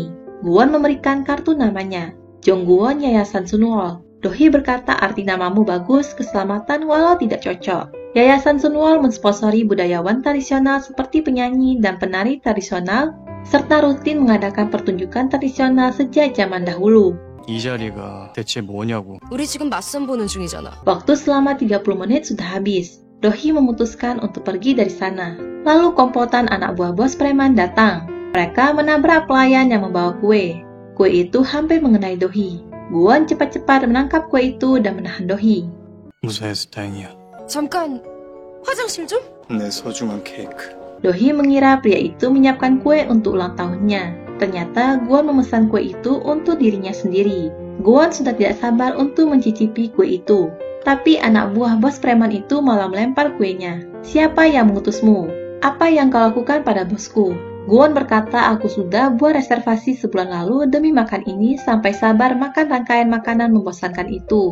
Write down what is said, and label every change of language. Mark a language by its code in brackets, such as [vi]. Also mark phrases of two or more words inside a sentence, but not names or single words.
[id] Guon memberikan kartu namanya, Jongguon Yayasan Sunwol. Dohi berkata arti namamu bagus, keselamatan walau tidak cocok. Yayasan Sunwol mensponsori budayawan tradisional seperti penyanyi dan penari tradisional, serta rutin mengadakan pertunjukan tradisional sejak zaman dahulu. [ko] 이 자리가 대체 뭐냐고. 우리 지금 맞선 보는 중이잖아. [id] Waktu selama 30 menit sudah habis. Dohi memutuskan untuk pergi dari sana. Lalu komplotan anak buah bos preman datang. Mereka menabrak pelayan yang membawa kue. Kue itu hampir mengenai Dohi. Guon cepat-cepat menangkap kue itu dan menahan Dohi. [ko] 무사해서 다행이야. 잠깐, 화장실 좀? 내 소중한 케이크. [id] Dohi mengira pria itu menyiapkan kue untuk ulang tahunnya. Ternyata Guon memesan kue itu untuk dirinya sendiri. Guon sudah tidak sabar untuk mencicipi kue itu. Tapi anak buah bos preman itu malah melempar kuenya. Siapa yang mengutusmu? Apa yang kau lakukan pada bosku? Guon berkata aku sudah buat reservasi sebulan lalu demi makan ini sampai sabar makan rangkaian makanan membosankan itu.